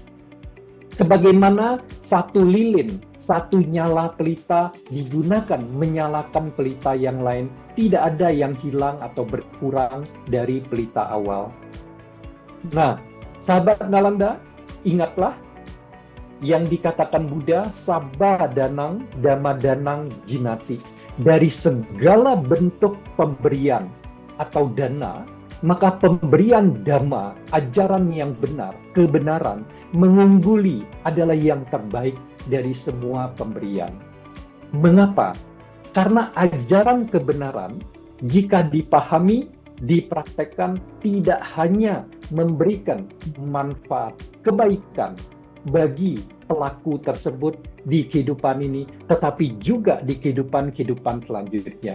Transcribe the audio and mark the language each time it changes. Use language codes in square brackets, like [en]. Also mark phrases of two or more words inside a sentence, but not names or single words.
[id] Sebagaimana satu lilin, satu nyala pelita digunakan menyalakan pelita yang lain, tidak ada yang hilang atau berkurang dari pelita awal. Nah, sahabat Nalanda, ingatlah yang dikatakan Buddha, [pi] sabba danang, dhamma danang jinati. [id] Dari segala bentuk pemberian atau dana, maka pemberian dhamma, ajaran yang benar, kebenaran, mengungguli adalah yang terbaik dari semua pemberian. Mengapa? Karena ajaran kebenaran, jika dipahami, dipraktekkan, tidak hanya memberikan manfaat, kebaikan bagi pelaku tersebut di kehidupan ini, tetapi juga di kehidupan selanjutnya.